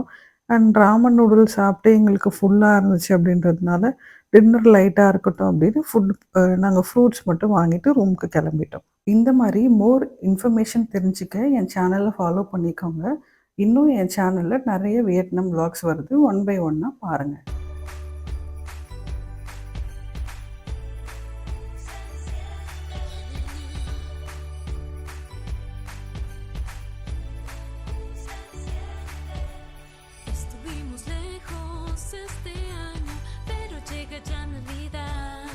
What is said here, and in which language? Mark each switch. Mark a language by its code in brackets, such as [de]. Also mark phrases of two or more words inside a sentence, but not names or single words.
[ta] அண்ட் ராமன் நூடுல்ஸ் சாப்பிட்டு எங்களுக்கு ஃபுல்லா இருந்துச்சு அப்படின்றதுனால, [en] dinner light [ta] இருக்கட்டும் அப்படின்னு நாங்க ஃப்ரூட்ஸ் மட்டும் வாங்கிட்டு ரூமுக்கு கிளம்பிட்டோம். இந்த மாரி [en] more information [ta] தெரிஞ்சுக்க என் சேனல ஃபாலோ பண்ணிக்கோங்க. இன்னும் என் சேனல்ல நெறைய வியட்நாம் விளாக்ஸ் வருது. [en] one by one [ta] பாருங்க. [es] Estuvimos lejos este año, pero llega ya Navidad.